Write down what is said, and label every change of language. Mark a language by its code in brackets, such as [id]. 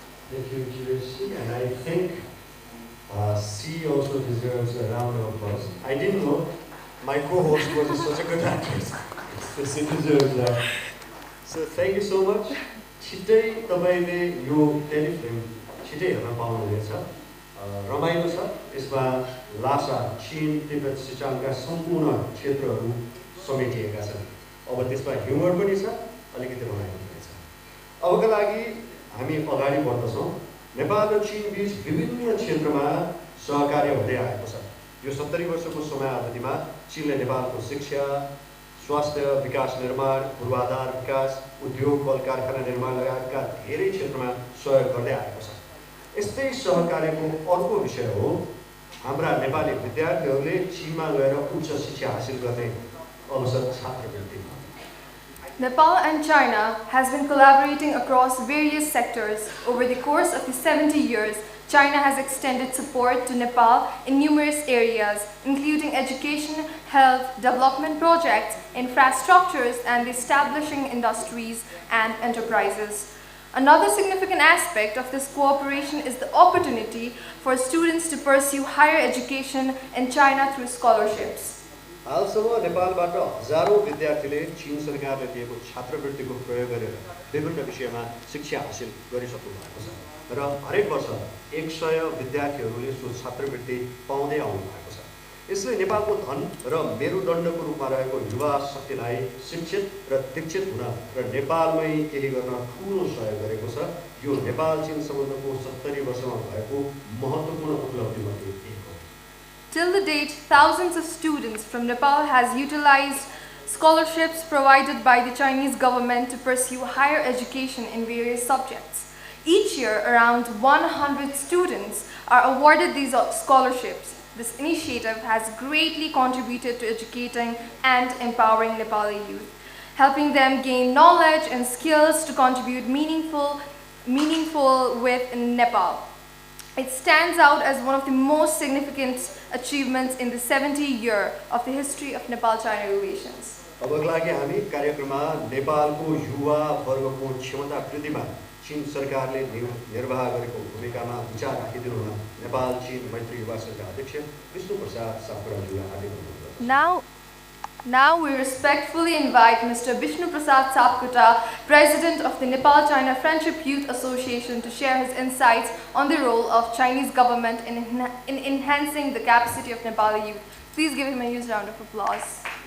[en] Thank you, Chimouriya, and I think she also deserves a round of applause. I didn't know my co-host was such a good actress, so she deserves that. So thank you so much. [ne] छिट्टै तपाईले यो telefilm छिट्टै हेर्न पाउनुहुनेछ। रमाइलो छ। यसमा लासा, चीन, तिब्बत, सिचाङका सम्पूर्ण क्षेत्रहरू समेटिएका छन्। अब त्यसमा ह्युमर पनि छ, अलिकति रमाइलो पनि छ। अबका लागि हामी अगाडि बढ्दछौँ। नेपाल र चीन बीच विभिन्न क्षेत्रमा सहकार्य हुँदै आएको छ। यो 70 वर्षको समयावधिमा चीनले नेपालको शिक्षा, स्वास्थ्य, विकास निर्माण, पूर्वाधार विकास, उद्योग, कल कारखाना निर्माण लगायतका धेरै क्षेत्रमा सहयोग गर्दै आएको छ। यस्तै सहकार्यको अर्को विषय हो हाम्रा नेपाली विद्यार्थीहरूले चीनमा गएर उच्च शिक्षा हासिल गर्ने अवसर, छात्रवृत्ति। [en] Nepal and China has been collaborating across various sectors. Over the course of the 70 years, China has extended support to Nepal in numerous areas, including education, health, development projects, infrastructures, and establishing industries and enterprises. Another significant aspect of this cooperation is the opportunity for students to pursue higher education in China through scholarships. [ne] हालसम्म नेपालबाट हजारौं विद्यार्थीले चीन सरकारले दिएको छात्रवृत्तिको प्रयोग गरेर विभिन्न विषयमा शिक्षा हासिल गरिसक्नु भएको छ र हरेक वर्ष 100 विद्यार्थीहरूले सो छात्रवृत्ति पाउँदै आउनु भएको छ। यसले नेपालको धन र मेरुदण्डको रूपमा रहेको युवा शक्तिलाई शिक्षित र दीक्षित हुन र नेपालमै केही गर्न ठूलो सहयोग गरेको छ। यो नेपाल चीन सम्बन्धको 70 वर्षमा भएको महत्त्वपूर्ण उपलब्धिमध्ये एक हो। [en] Till the date, thousands of students from Nepal has utilized scholarships provided by the Chinese government to pursue higher education in various subjects. Each year, around 100 students are awarded these scholarships. This initiative has greatly contributed to educating and empowering Nepali youth, helping them gain knowledge and skills to contribute meaningful with Nepal. It stands out as one of the most significant achievements in the 70 year of the history of Nepal-China relations. [ne] अबका लागि हामी कार्यक्रममा नेपालको युवा वर्गको क्षमता वृद्धिमा चीन सरकारले निर्वाह गरेको भूमिकामा विचार राखिदिनु हुन नेपाल चीन मैत्री युवा संघका अध्यक्ष विष्णु प्रसाद सापकोटाज्यूलाई हार्दिक अनुरोध। [en] Now we respectfully invite Mr. Vishnu Prasad Sapkota, President of the Nepal-China Friendship Youth Association, to share his insights on the role of Chinese government in enhancing the capacity of Nepali youth. Please give him a huge round of applause.